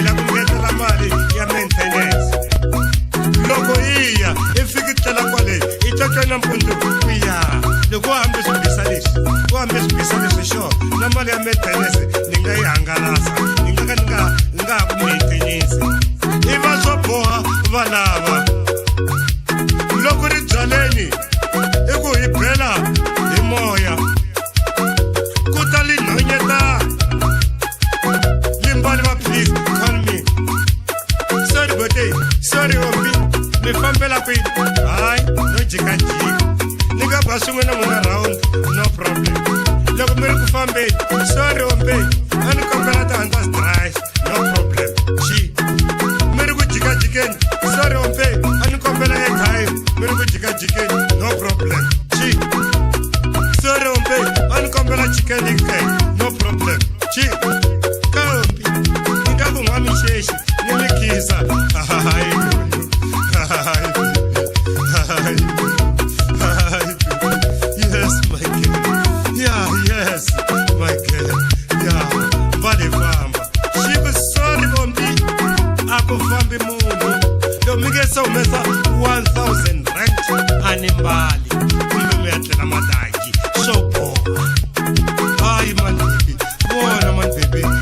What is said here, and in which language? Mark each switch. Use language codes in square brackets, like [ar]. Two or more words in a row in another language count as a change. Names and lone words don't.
[ts] la ku ngetela mali ya maintenance loko hi ya i fiki tlela kwale i totwa nampundzu ku ya loko u hambe swibisa leswi xo na mali ya maintenance ni nga yi hangalasa ni nga ha ku maintenance i va swo boha valava loko ri byaleni i ku hi bela hi moya ku ta li nhonyeta limbali va [en] please call me sorry [ts] bote sorry ombi mi fambela kwini hayi no jikajika ni nga ba swin'we na n'wina [en] round no problem [ts] loko mi ri ku fambeni sorry ombe a ni kombela ti-handers [en] dry no problem [ts] mi ri ku jikajikeni sorry ombe a ni kombela airtime mi ri ku jikajikeni [en] no problem [ts] sorry ombe a ni kombela [en] chicken no problem [ts] kambi ni nga ku n'wa mixexi ni mi khisa [en] yes my girl yes my girl [ts] vale famba xiku sorry ombi a ku fambi munhu lo mi nge se humesa 1000 rand ani mbali kumbe mi ya tlela matangi swo boha hayi [en] man baby [ts] vona [en] man baby